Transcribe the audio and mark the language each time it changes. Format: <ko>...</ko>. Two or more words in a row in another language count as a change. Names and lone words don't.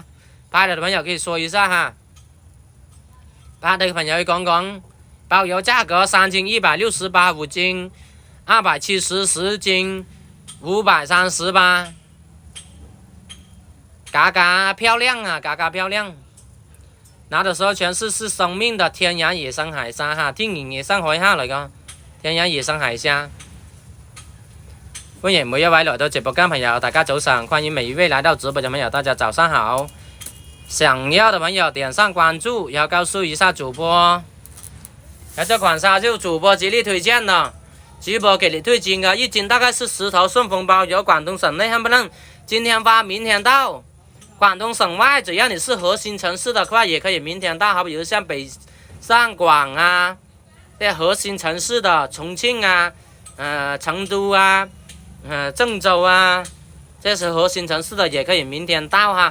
<zh>拍了的朋友可以说一下哈，拍的朋友讲讲，包邮价格3斤168，5斤270， 10斤538。嘎嘎漂亮啊，嘎嘎漂亮！拿的时候全是生命的天然野生海虾哈，天然野生海蝦嚟噶，天然野生海蝦。歡迎每一位來到直播間朋友，大家早上，歡迎每一位來到直播間朋友，大家早上好。想要的朋友點上關注，然後告訴一下主播。這款蝦就主播極力推薦的，主播給你推薦的，1斤大概是10頭順豐包郵，廣東省內看不能今天發，明天到。廣東省外，只要你是核心城市的話，也可以明天到。好比如像北上廣啊，這些核心城市的重慶啊，成都啊，鄭州啊，這是核心城市的，也可以明天到哈。</zh>